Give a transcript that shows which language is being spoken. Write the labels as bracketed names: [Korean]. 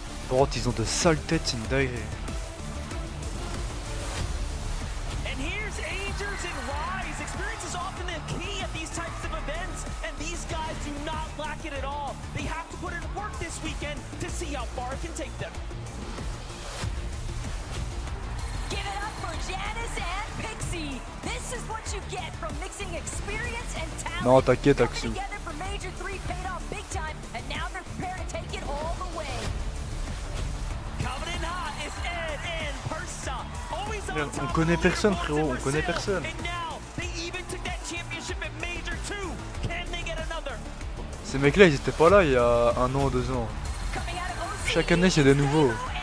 [French] Bon, ils ont de sales têtes, c'est une dinguerie. [English] And here's Agers and Rise. Experience is often the key at these types of events, and these guys do not lack it at all. They have to put in work this weekend to see how far it can take them. Give it up for Janice and Pixie. This is what you get from mixing experience and talent. [French] Non, t'inquiète, Axel. [English] Together for Major 3 paid off big time, and now they're prepared to take it all the way. Coming in hot is Ed and Persa. Always on top. [French] On connaît personne, frérot, on connaît personne. [English] And now they even took that championship at Major 2. Can they get another? [French] Ces mecs-là, ils étaient pas là il y a 1 an, 2 ans. Chaque année, c'est des nouveaux.